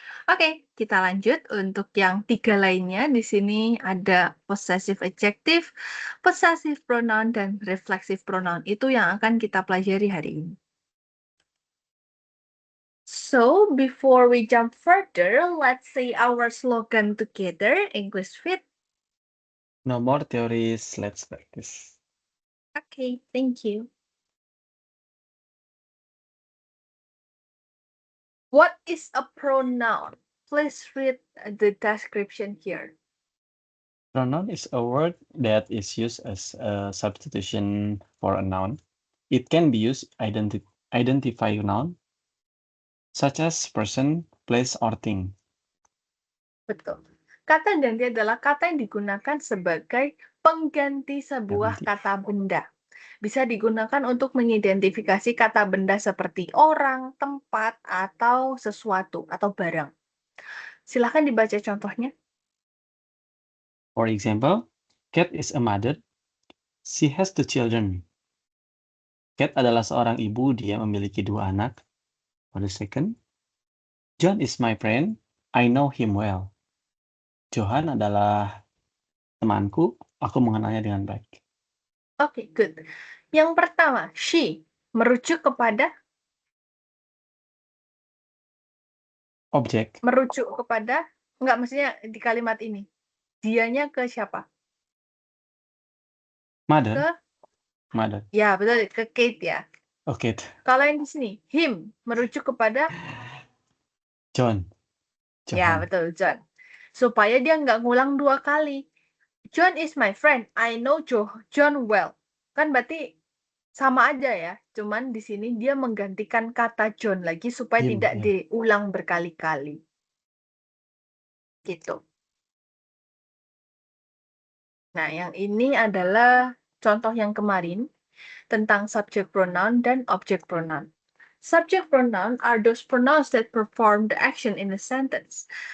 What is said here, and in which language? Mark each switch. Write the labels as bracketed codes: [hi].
[id] Oke, kita lanjut untuk yang 3 lainnya. Di sini ada possessive adjective, possessive pronoun, dan reflexive pronoun. Itu yang akan kita pelajari hari ini. [en] So, before we jump further, let's say our slogan together, English Fit. No more theories, let's practice. Okay, thank you. What is a pronoun? Please read the description here. Pronoun is a word that is used as a substitution for a noun. It can be used identify noun, such as person, place, or thing. [id] Betul. Kata ganti adalah kata yang digunakan sebagai pengganti sebuah Ganti. kata benda. Bisa digunakan untuk mengidentifikasi kata benda seperti orang, tempat, atau sesuatu, atau barang. Silahkan dibaca contohnya. [en] For example, Kat is a mother. She has 2 children. [id] Kat adalah seorang ibu, dia memiliki 2 anak. [en] For the second, John is my friend. I know him well. [id] Johan adalah temanku, aku mengenalnya dengan baik. [en] Oke, good. [id] Yang pertama, she merujuk kepada Objek, enggak, maksudnya di kalimat ini. Dianya ke siapa? [en] mother, [id] Ke [en] mother. [id] Ya, betul, ke Kate ya. Oke, Kalau yang di sini, him merujuk kepada John, Ya, Johan. betul, John. Supaya dia nggak ngulang 2 kali. [en] John is my friend. I know John well. [id] Kan berarti sama aja ya. Cuman di sini dia menggantikan kata John lagi supaya [en] Him, [id] tidak ya. diulang berkali-kali. Gitu. Nah, yang ini adalah contoh yang kemarin tentang subject pronoun dan object pronoun. [en] Subject pronoun are those pronouns that perform the action in a sentence.